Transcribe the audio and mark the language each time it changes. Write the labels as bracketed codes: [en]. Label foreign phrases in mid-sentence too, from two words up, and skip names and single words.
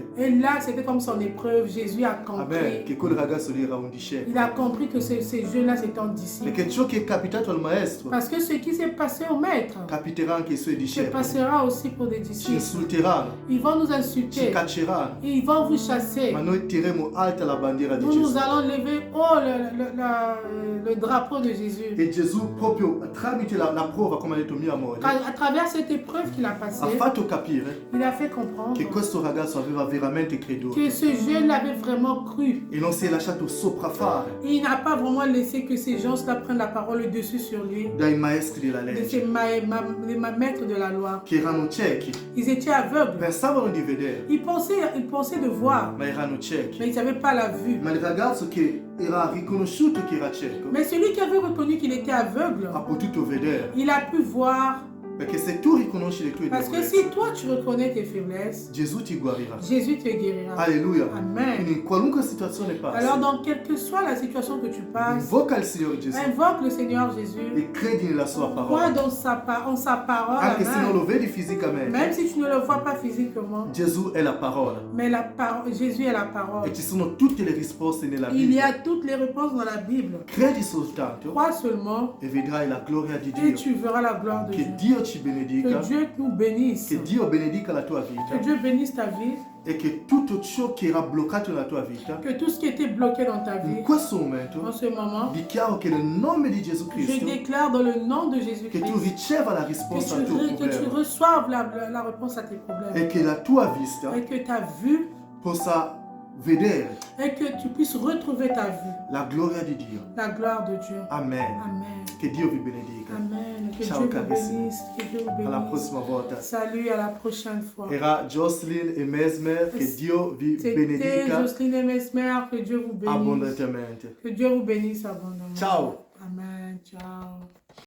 [fr] Et là, c'était comme son épreuve. Jésus a amen, compris. [it] che quel ragazzo lì era un [fr] Il [it] discepolo. [fr] a compris que ces jeunes-là, c'était un disciple. [it] Perché ciò che è capitato al maestro [fr] Parce que ce qui s'est passé au maître [it] capiterà anche ai suoi [fr] se [it] discepoli. [fr] passera aussi pour des [it] Ci [fr] disciples. [it] insulteranno, [fr] Ils vont nous [it] ci [fr] insulter. [it] cacceranno, [fr] Ils vont vous chasser. [it] ma noi tireremo alta la bandiera di [fr] Nous, [it] Gesù. [fr] nous allons lever haut le drapeau de Jésus. [it] E Gesù proprio tramite la prova, come ha detto mia moglie, [fr] À travers cette épreuve qu'il a [it] ha [fr] passée, [it] fatto capire [fr] il a fait comprendre [it] che questo ragazzo aveva veramente creduto [fr] que ce jeune l'avait vraiment cru. [it] e non si è lasciato sopraffare [fr] Et il n'a pas vraiment laissé que ces gens-là prennent la parole le dessus sur lui, [it] dai maestri della [fr] de [it] legge [fr] ces maîtres de la loi. [it] che erano ciechi, [fr] Ils étaient aveugles. [it] pensavano di vedere, [fr] Ils pensaient de voir, [it] ma erano ciechi. [fr] mais ils n'avaient pas la vue. [it] Ma il ragazzo che era riconosciuto che era cieco [fr] Mais celui qui avait reconnu qu'il était aveugle, [it] ha potuto vedere, [fr] il a pu voir. [it] perché se tu riconosci le tue [fr] Parce que [it] debolezze, [fr] si toi tu reconnais tes faiblesses, [it] Gesù ti guarirà. [fr] Jésus te guérira. Alleluia. Amen. [it] Quindi in qualunque situazione passi, [fr] Alors, dans quelle que soit la situation que tu passes, [it] invoca il Signore Gesù [fr] invoque le Seigneur Jésus. [it] e credi nella sua [fr] Crois [it] parola. [fr] en sa parole. [it] Anche se non [fr] Amen. [it] lo vedi fisicamente, [fr] Même si tu ne le vois pas physiquement, [it] Gesù è la parola. [fr] mais Jésus est la parole. [it] E ci sono tutte le risposte nella [fr] Il y [it] Bibbia. [fr] a toutes les réponses dans la Bible. [it] Credi soltanto [fr] Crois seulement [it] e vedrai la gloria di [fr] et [it] Dio. [fr] tu verras la gloire de [it] Che [fr] Dieu. [it] Dio ci [fr] Que [it] benedica, [fr] Dieu nous bénisse. [it] che Dio benedica la tua [fr] Que [it] vita [fr] Dieu bénisse ta vie. [it] e che tutto ciò che era bloccato nella tua vita, [fr] Que tout ce qui était bloqué dans ta vie, [it] in questo [fr] en [it] momento, [fr] ce moment, [it] dichiaro che nel nome di Gesù [fr] je [it] Cristo, [fr] déclare dans le nom de [it] che tu [fr] Jésus-Christ [it] riceva la [fr] que [it] risposta al tuo [fr] tu [it] problema [fr] reçoives la réponse à tes problèmes. [it] e che la tua vista [fr] Et que ta vue, [it] possa vedere [fr] et que tu puisses retrouver ta vue, [it] la gloria di Dio. [fr] la gloire de Dieu. Amen. Amen. [it] Che Dio vi benedica. [fr] Amen. Que [it] Ciao, [fr] Dieu vous [it] carissimi. [fr] bénisse. Que Dieu vous [it] Alla [fr] bénisse. [it] prossima volta. [fr] Salut, à la prochaine fois. [it] Era Jocelyn e Mesmer, che Dio vi [fr] C'était [it] benedica [fr] Jocelyne et Mesmer. Que Dieu vous bénisse. [it] abbondantemente. [fr] Que Dieu vous bénisse abondamment. [it] Ciao. [fr] Amen. Ciao.